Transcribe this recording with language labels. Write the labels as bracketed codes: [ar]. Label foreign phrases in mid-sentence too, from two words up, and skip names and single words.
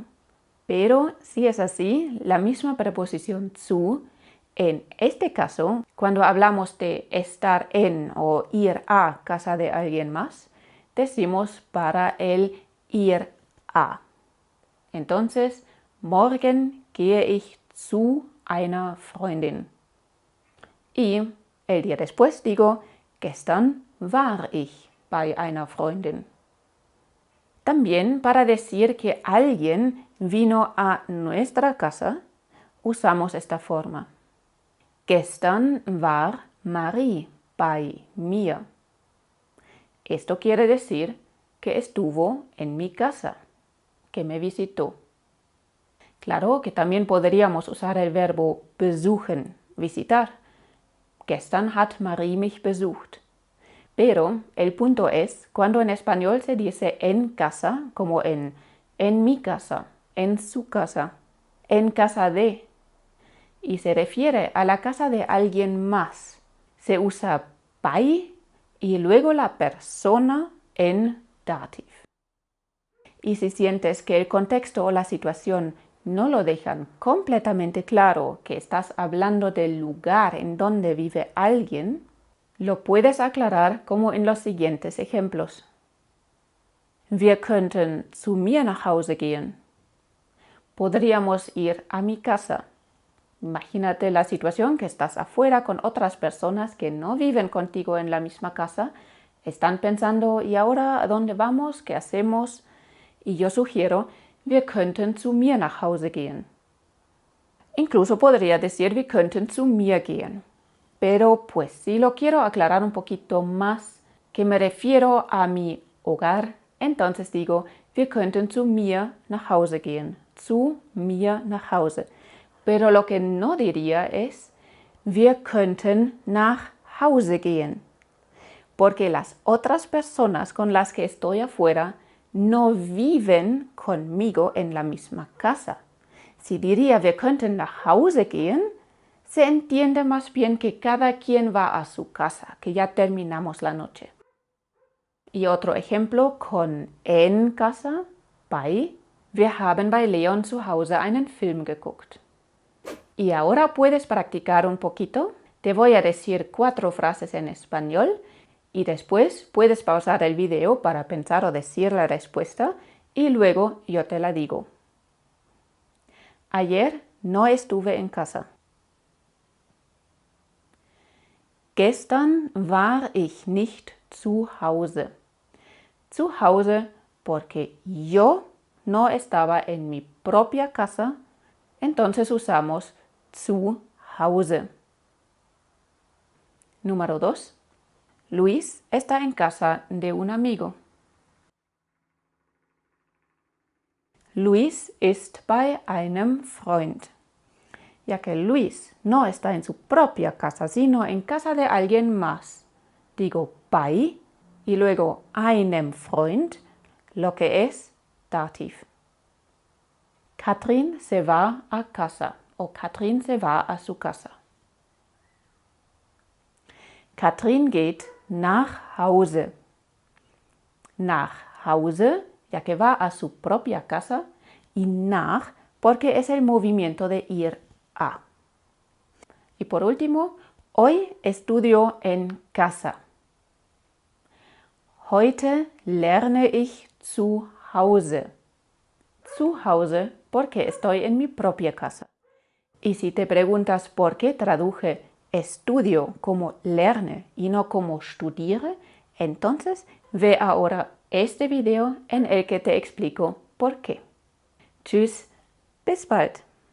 [es] Pero si es así, la misma preposición zu, en este caso, cuando hablamos de estar en o ir a casa de alguien más, decimos para el ir a. Entonces, [de] morgen gehe ich zu einer Freundin. [es] Y el día después digo, [de] gestern war ich bei einer Freundin. [es] También para decir que alguien vino a nuestra casa, usamos esta forma. [de] Gestern war Marie bei mir. [es] Esto quiere decir que estuvo en mi casa, que me visitó. Claro que también podríamos usar el verbo besuchen, visitar. [de] Gestern hat Marie mich besucht. [es] Pero el punto es cuando en español se dice en casa, como en mi casa, en su casa, en casa de, y se refiere a la casa de alguien más. Se usa bei y luego la persona en dativ. Y si sientes que el contexto o la situación no lo dejan completamente claro que estás hablando del lugar en donde vive alguien, lo puedes aclarar como en los siguientes ejemplos. [de] Wir könnten zu mir nach Hause gehen. [es] Podríamos ir a mi casa. Imagínate la situación que estás afuera con otras personas que no viven contigo en la misma casa. Están pensando, ¿y ahora a dónde vamos? ¿Qué hacemos? Y yo sugiero, [de] wir könnten zu mir nach Hause gehen. [es] Incluso podría decir, [de] wir könnten zu mir gehen. [es] Pero pues si lo quiero aclarar un poquito más, que me refiero a mi hogar, entonces digo, [de] wir könnten zu mir nach Hause gehen. Zu mir nach Hause. [es] Pero lo que no diría es, [de] wir könnten nach Hause gehen. [es] Porque las otras personas con las que estoy afuera no viven conmigo en la misma casa. Si diría, [de] wir könnten nach Hause gehen, [es] se entiende más bien que cada quien va a su casa, que ya terminamos la noche. Y otro ejemplo con en casa, bei. [de] Wir haben bei Leon zu Hause einen Film geguckt. [es] Y ahora puedes practicar un poquito. Te voy a decir 4 frases en español y después puedes pausar el video para pensar o decir la respuesta y luego yo te la digo. Ayer no estuve en casa. [de] Gestern war ich nicht zu Hause. Zu Hause [es] porque yo no estaba en mi propia casa, entonces usamos [de] zu Hause. [es] Número 2. Luis está en casa de un amigo. [de] Luis ist bei einem Freund. [es] Ya que Luis no está en su propia casa, sino en casa de alguien más. Digo bei y luego [de] einem Freund, [es] lo que es dativ. Katrin se va a casa o Katrin se va a su casa. [de] Katrin geht nach Hause. Nach Hause, [es] ya que va a su propia casa, y nach porque es el movimiento de ir a. Y por último, hoy estudio en casa. [de] Heute lerne ich zu Hause. Zu Hause [es] porque estoy en mi propia casa. Y si te preguntas por qué traduje estudio como lerne y no como studiere, entonces ve ahora este video en el que te explico por qué. [de] Tschüss, bis bald.